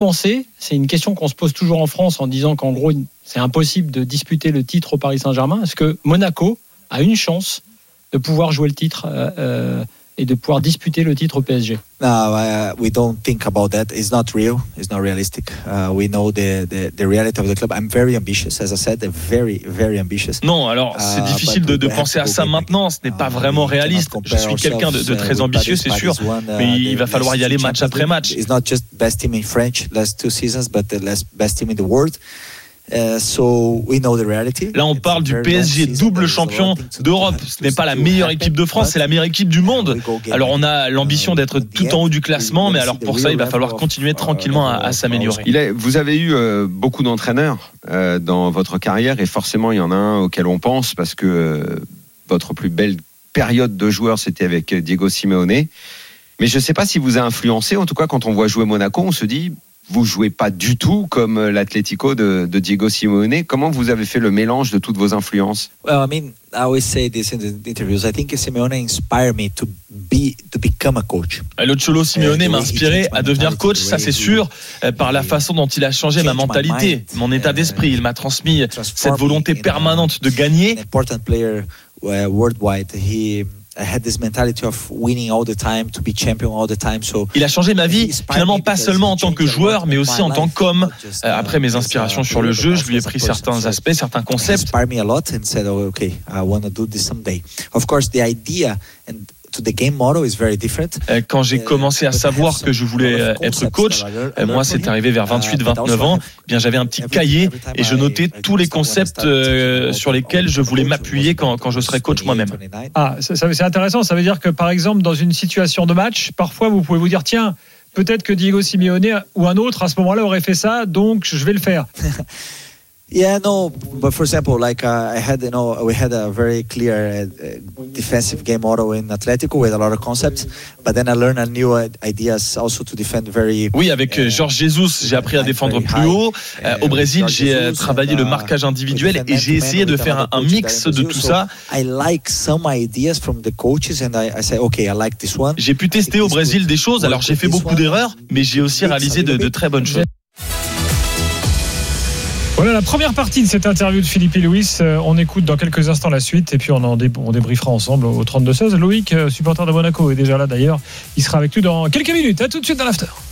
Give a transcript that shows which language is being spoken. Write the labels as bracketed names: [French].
[French] penser, c'est une question qu'on se pose toujours en France en disant qu'en gros, c'est impossible de disputer le titre au Paris Saint-Germain. Est-ce que Monaco a une chance de pouvoir jouer le titre et de pouvoir disputer le titre au PSG? [English] No, we don't think about that. It's not real. It's not realistic. We know the reality of the club. I'm very ambitious, as I said, very, very ambitious. [French] Non, alors c'est difficile de penser à ça maintenant. Ce n'est pas vraiment réaliste. Je suis quelqu'un de très ambitieux, c'est sûr. Mais il va falloir y aller match après match. [English] It's not just best team in French last two seasons, but the best team in the world. So we know the reality. [French] Là, on parle du PSG double champion d'Europe. Ce n'est pas la meilleure équipe de France, c'est la meilleure équipe du monde. Alors, on a l'ambition d'être tout en haut du classement, mais alors pour ça, il va falloir continuer tranquillement à s'améliorer. Vous avez eu beaucoup d'entraîneurs dans votre carrière, et forcément, il y en a un auquel on pense, parce que votre plus belle période de joueur, c'était avec Diego Simeone. Mais je ne sais pas s'il vous a influencé. En tout cas, quand on voit jouer Monaco, on se dit... Vous ne jouez pas du tout comme l'Atlético de Diego Simeone. Comment vous avez fait le mélange de toutes vos influences? [English] Well, I mean, I always say this in the interviews. I think Simeone inspired me to become a coach. [French] Lucho Simeone m'a inspiré à devenir coach, ça c'est sûr, par la façon dont il a changé ma mentalité, mon état d'esprit. Il m'a transmis cette volonté permanente de gagner. [English] An important player worldwide. He... I had this mentality of winning all the time, to be champion all the time. So [French] il a changé ma vie, finalement pas seulement en tant que joueur, mais aussi en tant qu'homme. Après mes inspirations sur le jeu, je lui ai pris certains aspects, certains concepts. [English] He inspired me a lot and said, oh, okay, I want to do this someday. Of course, the idea and to the game model is very different. [French] Quand j'ai commencé à savoir que je voulais être coach, moi c'est arrivé vers 28-29 ans, bien j'avais un petit cahier et je notais tous les concepts sur lesquels je voulais m'appuyer quand je serais coach moi-même. Ah, c'est intéressant, ça veut dire que par exemple dans une situation de match, parfois vous pouvez vous dire tiens, peut-être que Diego Simeone ou un autre à ce moment-là aurait fait ça, donc je vais le faire. [English] Yeah, no, but for example, like I had, you know, we had a very clear defensive game model in Atletico with a lot of concepts, but then I learned a new ideas also to defend very. [French] Oui, avec Jorge Jesus, j'ai appris à défendre plus haut. Au Brésil, j'ai travaillé le marquage individuel et j'ai essayé de faire un mix de tout ça. [English] I like some ideas from the coaches and I say, okay, I like this one. [French] J'ai pu tester au Brésil des choses, alors j'ai fait beaucoup d'erreurs, mais j'ai aussi réalisé de très bonnes choses. Voilà la première partie de cette interview de Philippe et Louis. On écoute dans quelques instants la suite et puis on débriefera ensemble au 32-16. Loïc, supporter de Monaco, est déjà là d'ailleurs. Il sera avec nous dans quelques minutes. À tout de suite dans l'After.